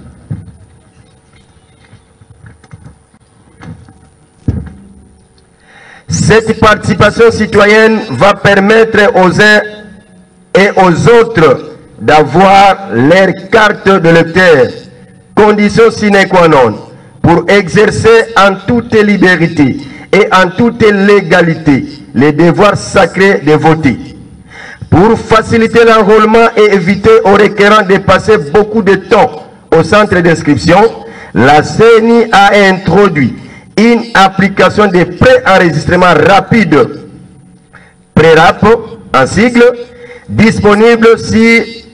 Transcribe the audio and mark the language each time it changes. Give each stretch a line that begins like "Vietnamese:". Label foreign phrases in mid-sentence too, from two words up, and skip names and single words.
French: Cette participation citoyenne va permettre aux uns et aux autres d'avoir leur carte de lecteur, condition
Latin: sine qua non,
French: pour exercer en toute liberté et en toute légalité les devoirs sacrés de voter. Pour faciliter l'enrôlement et éviter aux requérants de passer beaucoup de temps au centre d'inscription, la CENI a introduit une application de pré-enregistrement rapide, PRERAP en sigle, disponible sur